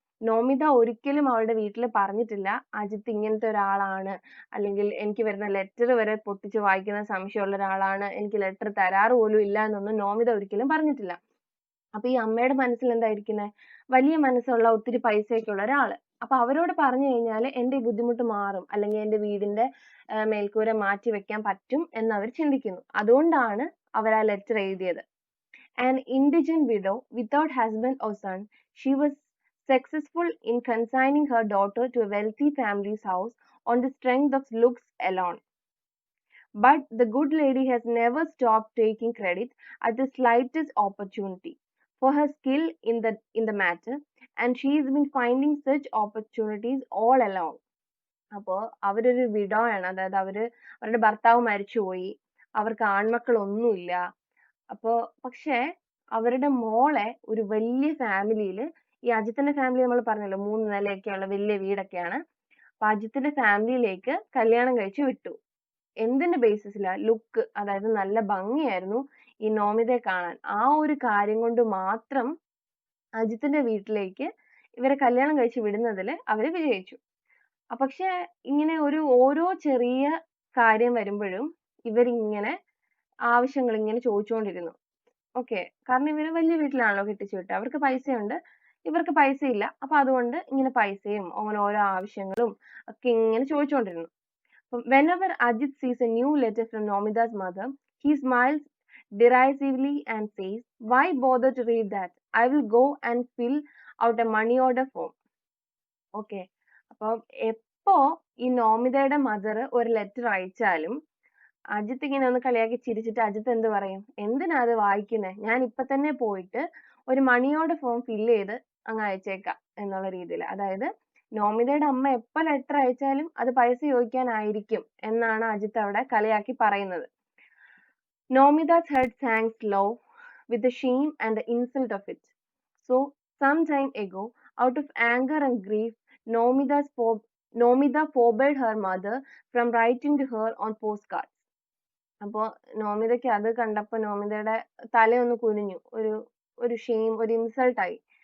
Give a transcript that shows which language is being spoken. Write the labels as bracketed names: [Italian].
[Malayalam] നോമിത ഒരിക്കലും അവളുടെ വീട്ടിൽ പറഞ്ഞിട്ടില്ല അജിത്ത് ഇങ്ങനത്തെ ഒരാളാണ്, അല്ലെങ്കിൽ എനിക്ക് വരുന്ന ലെറ്റർ വരെ പൊട്ടിച്ച് വായിക്കുന്ന സംശയമുള്ള ഒരാളാണ്, എനിക്ക് ലെറ്റർ തരാറ് പോലും ഇല്ല എന്നൊന്നും നോമിത ഒരിക്കലും പറഞ്ഞിട്ടില്ല. അപ്പൊ ഈ അമ്മയുടെ മനസ്സിൽ എന്തായിരിക്കുന്നത്? വലിയ മനസ്സുള്ള ഒത്തിരി പൈസയൊക്കെ ഉള്ള ഒരാള്. അപ്പൊ അവരോട് പറഞ്ഞു കഴിഞ്ഞാൽ എന്റെ ഈ ബുദ്ധിമുട്ട് മാറും, അല്ലെങ്കിൽ എന്റെ വീടിന്റെ മേൽക്കൂര മാറ്റി വെക്കാൻ പറ്റും എന്ന് അവർ ചിന്തിക്കുന്നു. അതുകൊണ്ടാണ് അവർ ആ ലെറ്റർ എഴുതിയത്. [English] An indigent widow without husband or son, she was successful in consigning her daughter to a wealthy family's house on the strength of looks alone. But the good lady has never stopped taking credit at the slightest opportunity for her skill in the matter, and she has been finding such opportunities all along. [Malayalam] അപ്പോൾ അവരൊരു widow ആണ്, അതായത് അവരുടെ ഭർത്താവ് മരിച്ചുപോയി, അവർക്ക് ആൺമക്കളൊന്നുമില്ല. അപ്പോ പക്ഷേ അവരുടെ മോളെ ഒരു വലിയ ഫാമിലിയിൽ, ഈ അജിത്തിന്റെ ഫാമിലി നമ്മൾ പറഞ്ഞല്ലോ 3 നിലയൊക്കെയുള്ള വലിയ വീടൊക്കെയാണ്, അപ്പൊ അജിത്തിന്റെ ഫാമിലിയിലേക്ക് കല്യാണം കഴിച്ച് വിട്ടു. എന്തിന്റെ ബേസിസിലാ? ലുക്ക്, അതായത് നല്ല ഭംഗിയായിരുന്നു ഈ നോമിതയെ കാണാൻ. ആ ഒരു കാര്യം കൊണ്ട് മാത്രം അജിത്തിന്റെ വീട്ടിലേക്ക് ഇവരെ കല്യാണം കഴിച്ച് വിടുന്നതിൽ അവര് വിജയിച്ചു. പക്ഷെ ഇങ്ങനെ ഓരോ ചെറിയ കാര്യം വരുമ്പോഴും ഇവരിങ്ങനെ ആവശ്യങ്ങൾ ഇങ്ങനെ ചോദിച്ചുകൊണ്ടിരുന്നു. ഓക്കെ, കാരണം ഇവര് വലിയ വീട്ടിലാണല്ലോ കെട്ടിച്ചു വിട്ടത്, അവർക്ക് പൈസയുണ്ട്, ഇവർക്ക് പൈസ ഇല്ല. അപ്പൊ അതുകൊണ്ട് ഇങ്ങനെ പൈസയും അങ്ങനെ ഓരോ ആവശ്യങ്ങളും ഒക്കെ ഇങ്ങനെ ചോദിച്ചുകൊണ്ടിരുന്നു. [English] Whenever Ajit sees a new letter from Nomida's mother, he smiles derisively and says, "Why bother to read that? I will go and fill out a money order form." [Malayalam] Okay, അപ്പോൾ എപ്പോ ഈ നോമിതയുടെ മദർ ഒരു letter അയച്ചാലും Ajith ഇങ്ങനെ ഒന്ന് കളിയാക്കി ചിരിച്ചിട്ട് അജിത്ത് എന്ത് പറയും? എന്തിനാ അത് വായിക്കുന്നത്? ഞാൻ ഇപ്പൊ തന്നെ പോയിട്ട് ഒരു മണി ഓർഡർ ഫോം ഫില്ല് ചെയ്ത് അങ്ങ് അയച്ചേക്കാം എന്നുള്ള രീതിയിൽ. അതായത് നോമിതയുടെ അമ്മ എപ്പോ ലെറ്റർ അയച്ചാലും അത് പൈസ ചോദിക്കാനായിരിക്കും എന്നാണ് അജിത്ത് അവിടെ കളിയാക്കി പറയുന്നത്. [English] Nomida's head sank low with the shame and the insult of it. So, some time ago, out of anger and grief, Nomida forbade her mother from writing to her on postcards. [Malayalam] അപ്പോൾ നോമിതയ്ക്ക് അത് കണ്ടപ്പോൾ നോമിതയുടെ തലയൊന്ന് കുനിഞ്ഞു, ഒരു shame, ഒരു ഇൻസൾട്ടായി.